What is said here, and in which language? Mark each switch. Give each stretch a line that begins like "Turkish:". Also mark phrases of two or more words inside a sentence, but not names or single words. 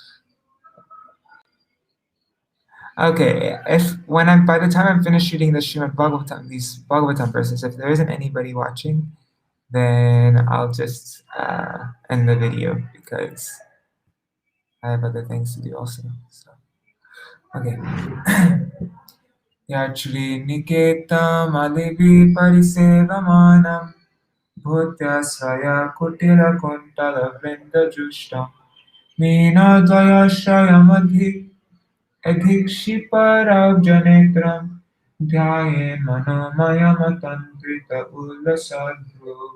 English: Okay, by the time I'm finished reading the Srimad Bhagavatam, these Bhagavatam verses, if there isn't anybody watching, then I'll just end the video because I have other things to do also. So,
Sanskrit: okay. यच्छ्री निकेतम् अलिभिः परिसेव्यमानम् भूत्या स्वया कुटिल कुन्तल वृन्द जुष्टम् मीन द्वय आश्रयमधि अधिक्षिपद् अब्जनेत्रम् ध्यायेत् मनोमयम् अतन्द्रित उल्लसद्भ्रु.